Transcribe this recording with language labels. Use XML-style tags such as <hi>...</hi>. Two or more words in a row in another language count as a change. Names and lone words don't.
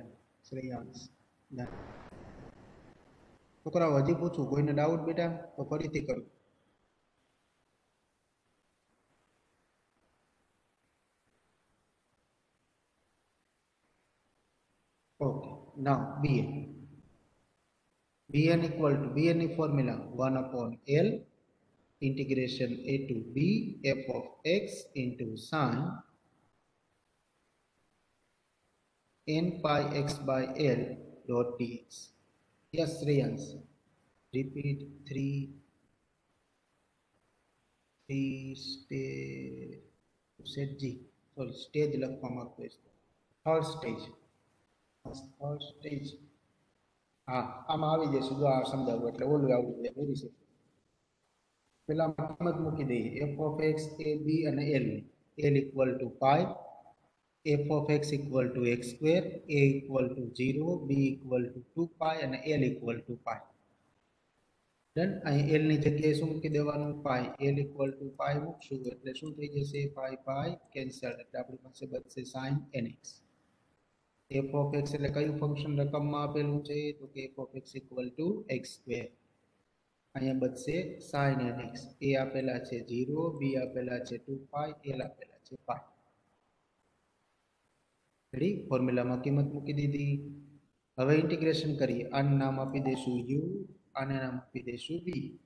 <gu>શ્રેયાંશ ડન. છોકરાઓ હજી પૂછું કોઈને ડાઉટ બેટા તો ફરીથી કરું.</gu> <en>okay now bn. bn equal to bn ની ફોર્મ્યુલા 1 upon l integration a to b f of x into sin n pi x by l dot dx. Yes, Shreyans. Repeat 3 stage.</en> <gu>Sorry, stage લખવા માંગતો છે.</gu> <en>third stage. third stage.</en> <gu>હા આમાં આવી જશે. જો આ સમજાવું એટલે ઓલું આવડી જાય.</gu> <en>very simple.</en> <gu>પેલા કિંમત મૂકી દઈએ</gu> <en>f of x</en> <gu>a b અને l.</gu> <en>l equal to pi, f of x equal to x square, a equal to 0, b equal to 2 pi અને l equal to pi.</en> <gu>ડન. અહીં l ની જગ્યાએ શું મૂકી દેવાનું pi.</gu> <en>l equal to pi</en> <gu>મૂકશું એટલે શું થઈ જશે pi કેન્સલ એટલે આપણી પાસે બચશે sin nx.</gu> <en>f of x</en> <gu>એટલે કયું ફંક્શન રકમમાં આપેલું છે તો કે</gu> <en>f of x equal to x square.</en> <gu>અહીંયા બચશે sin nx. a આપેલા છે 0, b આપેલા છે 2 pi, l આપેલા છે pi. રેડી? ફોર્મ્યુલામાં કિંમત મૂકી દીધી. હવે ઇન્ટિગ્રેશન કરીએ. આનું નામ આપી દઈશું u, આને નામ આપી દઈશું b.</gu>